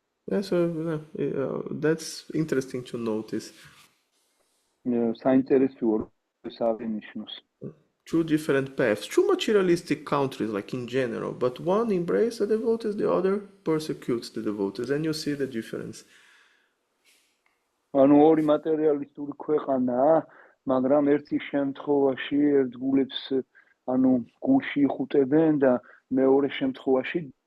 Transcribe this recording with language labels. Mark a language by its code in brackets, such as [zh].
[en] Yeah, so that's interesting to notice. [ka] საინტერესოა ეს აღინიშნოს. [en] Two different paths, two materialistic countries, like in general, but one embraces the devotees, the other persecutes the devotees, and you see the difference. [ka] ანუ ორი მატერიალისტური ქვეყანაა, მაგრამ ერთი შემთხვევაში ერთგულებს ანუ გულში იხუტებენ და მეორე შემთხვევაში